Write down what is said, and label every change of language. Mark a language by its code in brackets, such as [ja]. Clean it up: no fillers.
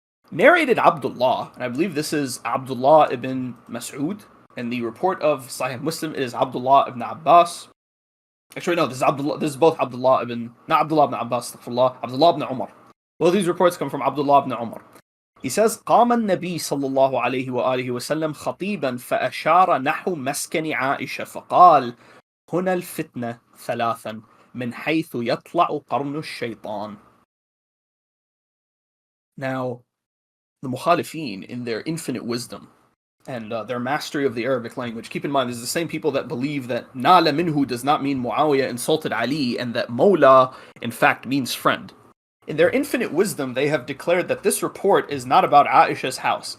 [en] Narrated Abdullah, and I believe this is Abdullah ibn Mas'ud, and the report of Sahih Muslim is Abdullah ibn Abbas. Actually, no, this is both Abdullah ibn Abbas, Abdullah ibn Umar. Both these reports come from Abdullah ibn Umar. [ar] He says, قام النبي صلى الله عليه وآله وسلم خطيبا فأشار نحو مسكن عائشة فقال هنا الفتنة ثلاثا من حيث يطلع قرن الشيطان. [en] Now, the Mukhalifin, in their infinite wisdom and their mastery of the Arabic language, keep in mind, this is the same people that believe that Nala minhu does not mean Muawiyah insulted Ali, and that Mawla, in fact, means friend. In their infinite wisdom, they have declared that this report is not about Aisha's house.